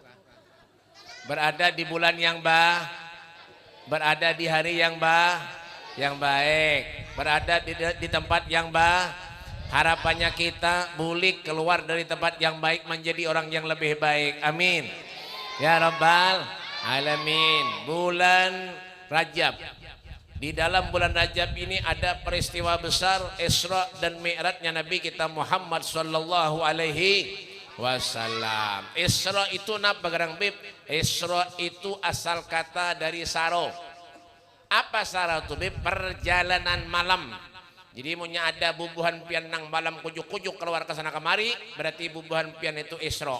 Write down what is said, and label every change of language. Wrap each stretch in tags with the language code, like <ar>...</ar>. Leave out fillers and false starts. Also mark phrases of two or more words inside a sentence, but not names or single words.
<id>Berada di bulan yang berada di hari yang baik, berada di tempat yang harapannya kita bulik keluar dari tempat yang baik menjadi orang yang lebih baik,</id> <ar>آمين يا رب العالمين.</ar> <id>Bulan Rajab, di dalam bulan Rajab ini ada peristiwa besar Isra dan Mi'rajnya Nabi kita Muhammad</id> <ar>صلى الله عليه وسلم.</ar> <bjn>Isra itu napa garang bib? Isra itu asal kata dari saro.</bjn> <id>Apa saro itu bib? Perjalanan malam.</id> <bjn>Jadi punya ada bubuhan pian nang malam kujuk-kujuk keluar ke sana kemari, berarti bubuhan pian itu Isra.</bjn>